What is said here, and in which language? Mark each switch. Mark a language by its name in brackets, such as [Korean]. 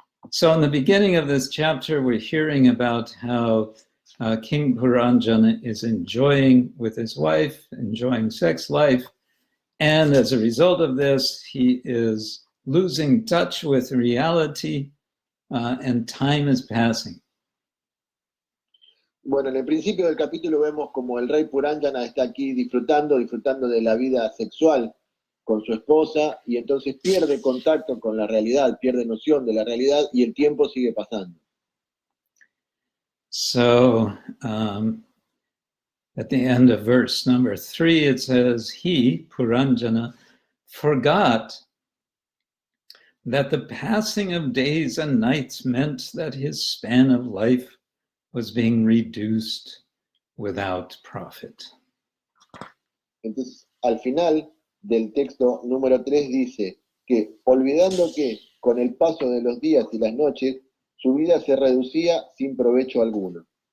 [English] So in the beginning of this chapter, we're hearing about how King Puranjana is enjoying with his wife, enjoying sex life. And as a result of this, he is losing touch with reality and time is passing. [Spanish] Bueno, en el principio del capítulo vemos como el rey Puranjana está aquí disfrutando de la vida sexual con su esposa y entonces pierde contacto con la realidad, pierde noción de la realidad y el tiempo sigue pasando. [English] So at the end of verse number 3, it says, he, Puranjana, forgot that the passing of days and nights meant that his span of life was being reduced without profit. [Spanish] Entonces, al final del texto número 3 dice que, olvidando que con el paso de los días y las noches, su vida se reducía sin provecho alguno.